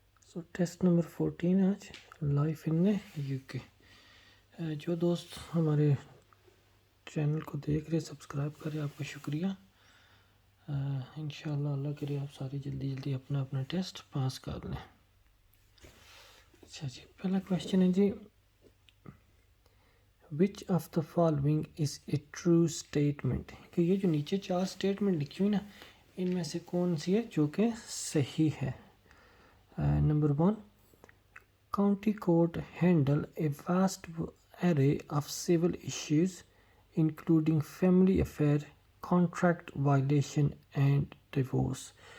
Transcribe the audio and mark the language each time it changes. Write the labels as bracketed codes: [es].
[en] So test number 14 آج life in the U K. [ur] جو دوست ہمارے چینل کو دیکھ رہے سبسکرائب کرے آپ کا شکریہ. انشاءاللہ اللہ کرے آپ سارے جلدی اپنا ٹیسٹ پاس کر لیں. اچھا جی, پہلا کویشچن ہے جی, [en] Which of the following is a true statement. [ur] کہ یہ جو نیچے 4 اسٹیٹمنٹ لکھی ہوئی نا, ان میں سے کون سی ہے جو کہ صحیح ہے. [en] Number 1, county court handle a vast array of civil issues including family affair, contract violation and divorce.